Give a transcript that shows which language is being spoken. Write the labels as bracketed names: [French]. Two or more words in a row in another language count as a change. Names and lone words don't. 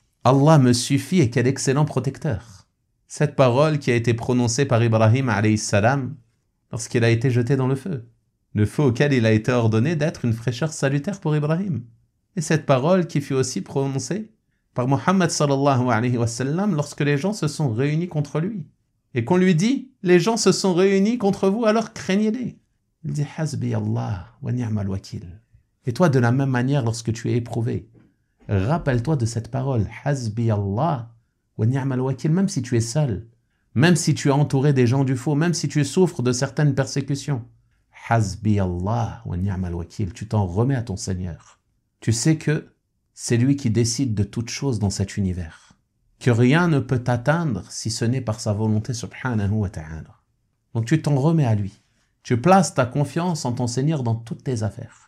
[French] Allah me suffit et quel excellent protecteur. Cette parole qui a été prononcée par Ibrahim [Arabic] عليه السلام [French] lorsqu'il a été jeté dans le feu auquel il a été ordonné d'être une fraîcheur salutaire pour Ibrahim. Et cette parole qui fut aussi prononcée par Muhammad [Arabic] صلى الله عليه وسلم [French] lorsque les gens se sont réunis contre lui. Et qu'on lui dit, les gens se sont réunis contre vous, alors craignez-les. Il dit, [Arabic] حسبي الله ونعم الوكيل. [French] Et toi, de la même manière, lorsque tu es éprouvé, rappelle-toi de cette parole, [Arabic] حسبي الله ونعم الوكيل, [French] même si tu es seul, même si tu es entouré des gens du faux, même si tu souffres de certaines persécutions. [Arabic] حسبي الله ونعم الوكيل, [French] tu t'en remets à ton Seigneur. Tu sais que c'est lui qui décide de toutes choses dans cet univers. Que rien ne peut t'atteindre si ce n'est par sa volonté [Arabic] سبحانه وتعالى. [French] Donc tu t'en remets à lui. Tu places ta confiance en ton Seigneur dans toutes tes affaires.